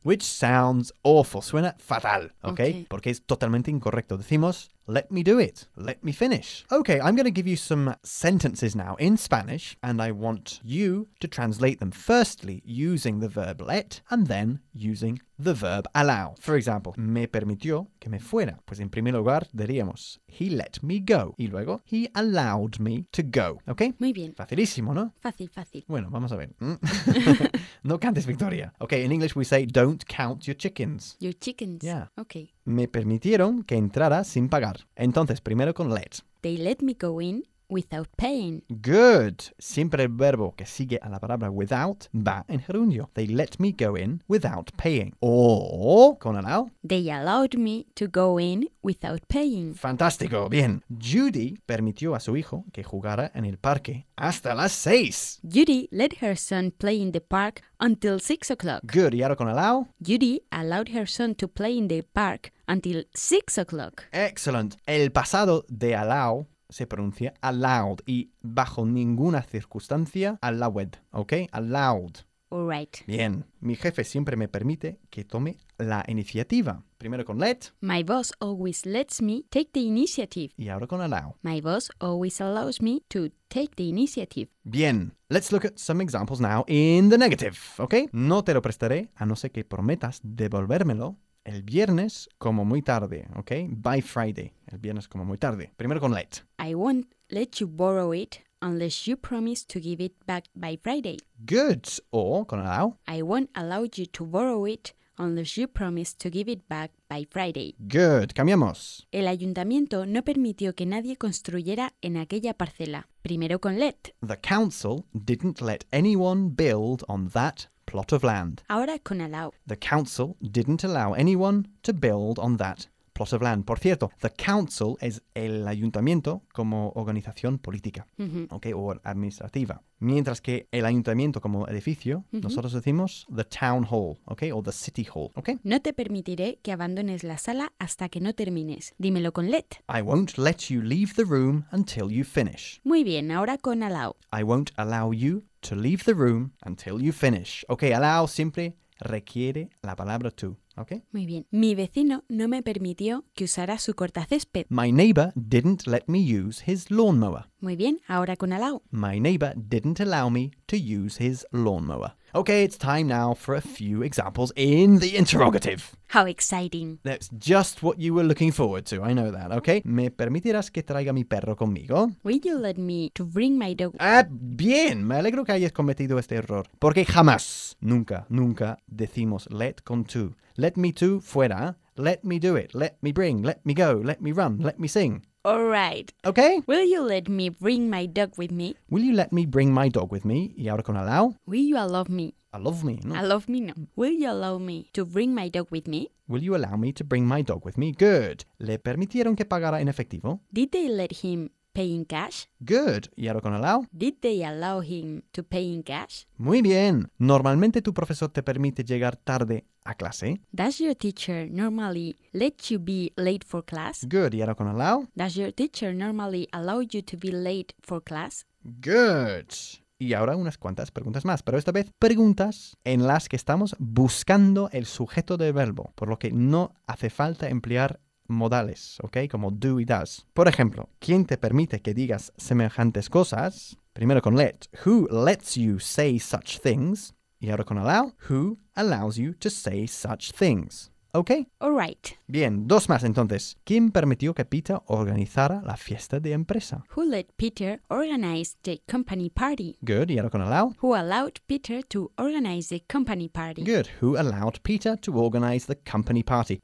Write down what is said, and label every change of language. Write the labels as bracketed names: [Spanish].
[English] Which sounds awful, [Spanish] suena fatal, okay? Porque es totalmente incorrecto. Decimos, [English] let me do it, let me finish. Okay, I'm going to give you some sentences now in Spanish and I want you to translate them firstly using the verb let and then using the verb allow. For example, [Spanish] me permitió que me fuera. Pues en primer lugar diríamos, [English] he let me go. [Spanish] Y luego, [English] he allowed me to go. ¿Ok? [Spanish] Muy bien. Facilísimo, ¿no? Fácil, fácil. Bueno, vamos a ver. No cantes, Victoria. [English] Ok, in English we say, don't count your chickens. Your chickens. Yeah. Ok. [Spanish] Me permitieron que entrara sin pagar. Entonces, primero con let. [English] They let me go in without paying. Good. [Spanish] Siempre el verbo que sigue a la palabra without va en gerundio. [English] They let me go in without paying. Or, con allow. They allowed me to go in without paying. [Spanish] Fantástico. Bien. Judy permitió a su hijo que jugara en el parque hasta las 6. [English] Judy let her son play in the park until 6 o'clock. [Spanish] Good. Y ahora con allow. [English] Judy allowed her son to play in the park until 6 o'clock. Excellent. [Spanish] El pasado de allow se pronuncia allowed y bajo ninguna circunstancia allowed, ¿ok? [English] Allowed. All right. [Spanish] Bien. Mi jefe siempre me permite que tome la iniciativa. Primero con let. [English] My boss always lets me take the initiative. [Spanish] Y ahora con allow. [English] My boss always allows me to take the initiative. [Spanish] Bien. [English] Let's look at some examples now in the negative, ¿ok? [Spanish] No te lo prestaré a no ser que prometas devolvérmelo el viernes como muy tarde, ¿ok? [English] By Friday. [Spanish] El viernes como muy tarde. Primero con let. [English] I won't let you borrow it unless you promise to give it back by Friday. [Spanish] Good. O con allow. [English] I won't allow you to borrow it unless you promise to give it back by Friday. [Spanish] Good. Cambiamos. El ayuntamiento no permitió que nadie construyera en aquella parcela. Primero con let. [English] The council didn't let anyone build on that plot of land. [Spanish] Ahora con allow. [English] The council didn't allow anyone to build on that plot of land. [Spanish] Por cierto, the council es el ayuntamiento como organización política, mm-hmm, okay, o administrativa. Mientras que el ayuntamiento como edificio, mm-hmm, nosotros decimos the town hall, okay, o the city hall, okay. No te permitiré que abandones la sala hasta que no termines. Dímelo con let. [English] I won't let you leave the room until you finish. [Spanish] Muy bien, ahora con allow. [English] I won't allow you to leave the room until you finish. [Spanish] Okay, allow siempre requiere la palabra to. Okay. Muy bien. Mi vecino no me permitió que usara su cortacésped. [English] My neighbor didn't let me use his lawnmower. [Spanish] Muy bien. Ahora con allow. [English] My neighbor didn't allow me to use his lawnmower. Okay, it's time now for a few examples in the interrogative. How exciting. That's just what you were looking forward to. I know that, okay? [Spanish] ¿Me permitirás que traiga mi perro conmigo? [English] Will you let me to bring my dog? [Spanish] Bien. Me alegro que hayas cometido este error. Porque jamás, nunca, nunca decimos let con to. [English] Let me to fuera. Let me do it. Let me bring. Let me go. Let me run. Let me sing. All right. Okay. Will you let me bring my dog with me? Will you let me bring my dog with me? [Spanish] ¿Y ahora con allow? [English] Will you allow me? Allow me, no. Allow me, no. Will you allow me to bring my dog with me? Will you allow me to bring my dog with me? [Spanish] Good. ¿Le permitieron que pagara en efectivo? [English] Did they let him pay in cash? [Spanish] Good. ¿Y ahora con allow? [English] Did they allow him to pay in cash? [Spanish] Muy bien. ¿Normalmente tu profesor te permite llegar tarde a clase? [English] Does your teacher normally let you be late for class? [Spanish] Good. ¿Y ahora con allow? [English] Does your teacher normally allow you to be late for class? Good. [Spanish] Y ahora unas cuantas preguntas más, pero esta vez preguntas en las que estamos buscando el sujeto del verbo, por lo que no hace falta emplear modales, ¿ok? Como do y does. Por ejemplo, ¿quién te permite que digas semejantes cosas? Primero con [English] let. Who lets you say such things? [Spanish] Y ahora con [English] allow. Who allows you to say such things? ¿Ok? All right. [Spanish] Bien, dos más entonces. ¿Quién permitió que Peter organizara la fiesta de empresa? [English] Who let Peter organize the company party? [Spanish] Good, y ahora con allow. [English] Who allowed Peter to organize the company party? Good, who allowed Peter to organize the company party?